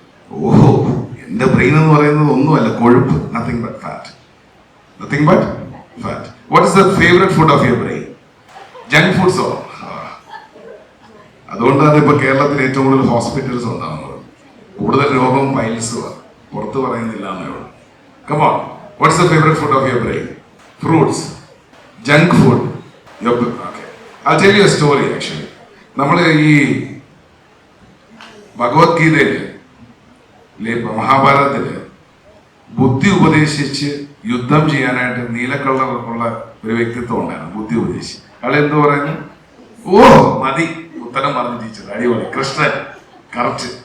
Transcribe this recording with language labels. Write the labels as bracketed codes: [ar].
[ml] ഓഹോ, എന്റെ ബ്രെയിൻ എന്ന് പറയുന്നത് ഒന്നുമല്ല, കൊഴുപ്പ്. [en] Nothing but fat. What is the favourite food of your brain? Junk ഫുഡ്സോ? [ml] അതുകൊണ്ടാണ് ഇപ്പൊ കേരളത്തിൽ ഏറ്റവും കൂടുതൽ ഹോസ്പിറ്റൽസ് ഉണ്ടാകുന്നത്. കൂടുതൽ രോഗവും പൈൽസും പുറത്ത് പറയുന്നില്ല എന്നോട്. [en] Come on, what is the favorite food of your brain? Fruits, junk food. Okay, I'll tell you a story actually. [ml] നമ്മൾ ഈ ഭഗവത്ഗീതയില്, മഹാഭാരതത്തില് ബുദ്ധി ഉപദേശിച്ച് യുദ്ധം ചെയ്യാനായിട്ട് നീലക്കള്ളറുള്ള ഒരു വ്യക്തിത്വം ഉണ്ടായിരുന്നു. ബുദ്ധി ഉപദേശിച്ച് അയാൾ എന്ത് പറയുന്നു? ഓ മതി, ഉത്തരം പറഞ്ഞു ടീച്ചർ, അടിപൊളി, കൃഷ്ണൻ കറക്റ്റ്.